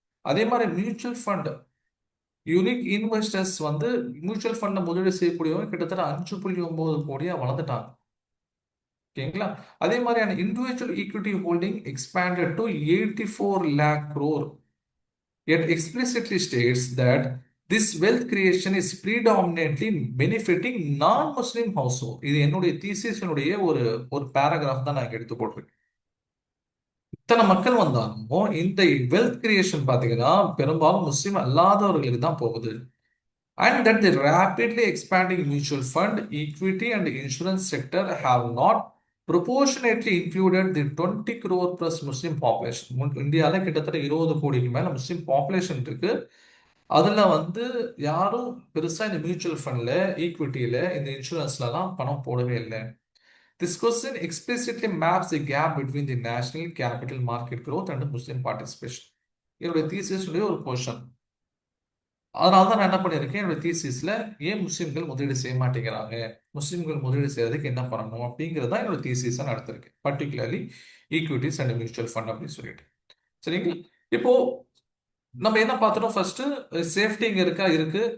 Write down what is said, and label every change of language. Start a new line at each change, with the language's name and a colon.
Tamil: அதே மாதிரி mutual fund unique investors வந்து மியூச்சுவல் ஃபண்ட முதலீடு செய்யக்கூடியவங்க கிட்டத்தட்ட 5.9 கோடியா வளர்ந்துட்டாங்க. ஓகேங்களா? அதே மாதிரியான
English: Individual equity holding expanded to 84 lakh crore. Yet explicitly states that this wealth creation is predominantly benefiting non-Muslim household.
Tamil: இது என்னுடைய தீசிஸினுடைய ஒரு ஒரு பேராகிராஃப் தான் நான் இங்க எடுத்து போட்டிருக்கேன். இத்தனை மக்கள் வந்தாலும் இந்த வெல்த் கிரியேஷன் பாத்தீங்கன்னா பெரும்பாலும் முஸ்லிம் அல்லாதவர்களுக்கு தான் போகுது.
English: And that the rapidly expanding mutual fund, equity and insurance sector have not proportionately included the 20 crore plus Muslim population.
Tamil: இந்தியால கிட்டத்தட்ட 20 கோடிக்கு மேல முஸ்லிம் பாப்புலேஷன் இருக்கு. அதுல வந்து யாரும் பெருசா இந்த மியூச்சுவல் ஃபண்ட்ல, ஈக்விட்டியில, இந்த இன்சூரன்ஸ்லாம் பணம் போடவே இல்லை.
English: This question explicitly maps the gap between the national capital market growth and Muslim participation.
Tamil: என்னுடைய தீசிஸுடைய ஒரு போர்ஷன். அதனால தான் நான் என்ன பண்ணியிருக்கேன், என்னோட தீசிஸ்ல ஏன் முஸ்லிம்கள் முதலீடு செய்ய மாட்டேங்கிறாங்க, முஸ்லிம்கள் முதலீடு செய்யறதுக்கு என்ன பண்ணணும் அப்படிங்கிறதா என்னோட தீசிஸா நான் எடுத்திருக்கேன். Particularly equities and mutual fund அப்படின்னு சொல்லிட்டு. சரிங்களா? இப்போ நம்ம என்ன பார்த்துட்டோம், ஃபர்ஸ்ட் சேஃப்டி இங்க இருக்கா, இருக்கு.